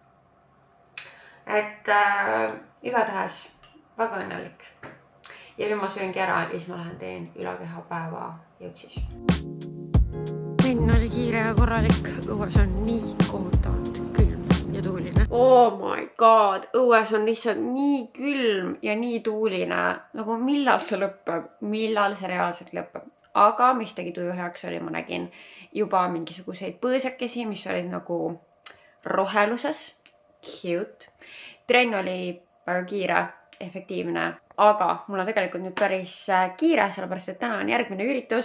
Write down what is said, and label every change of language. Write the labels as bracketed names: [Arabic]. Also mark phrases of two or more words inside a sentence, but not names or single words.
[Estonian] Et igatahes väga õnnelik. Ja nüüd ma sööngi ära ja siis ma lähen teen ülakehapäeva jõuksis. Õnn oli kiire ja korralik. Õues on nii kohutavalt külm ja tuuline. [English] Oh my god, [Estonian] õues on lihtsalt nii külm ja nii tuuline. Nagu millal see lõpeb? Millal see reaalselt lõpeb? Aga mis tegi tuju heaks oli, ma nägin juba mingisuguseid põõsakesi, mis olid nagu roheluses. Cute. Trenn oli väga kiire, efektiivne, aga mul on tegelikult nüüd päris kiire, sellepärast et täna on järgmine üritus.